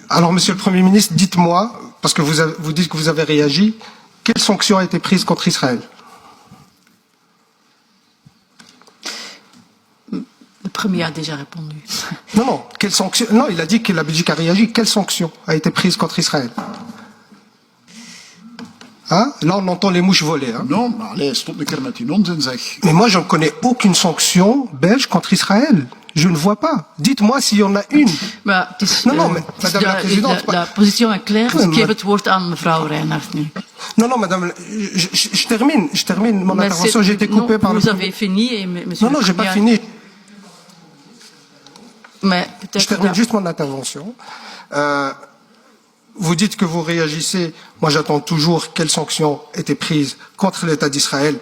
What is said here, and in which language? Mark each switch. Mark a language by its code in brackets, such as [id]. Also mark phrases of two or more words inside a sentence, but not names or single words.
[fr] Alors, monsieur le Premier ministre, dites-moi, parce que vous dites que vous avez réagi, quelle sanction a été prise contre Israël? Le Premier a déjà répondu. Non, quelle sanction? Non, il a dit que la Belgique a réagi. Quelle sanction a été prise contre Israël? Hein? Là, on entend les mouches voler. Hein? Non, [nl] maar allez, stop een keer met die onzin, zeg. [fr] Mais moi, je ne connais aucune sanction belge contre Israël. Je ne vois pas. Dites-moi s'il y en a une. [nl] Maar het is, [fr] Non, mais madame la présidente... La position est claire. Oui, [nl] Ik geef het woord aan mevrouw Reinhardt nu. [fr] Non, madame, je termine mon intervention. J'ai été coupé par le... Vous avez fini et monsieur... Non, j'ai pas fini. Mais Je termine juste mon intervention. Vous dites que vous réagissez. Moi, j'attends toujours quelles sanctions étaient prises contre l'État d'Israël.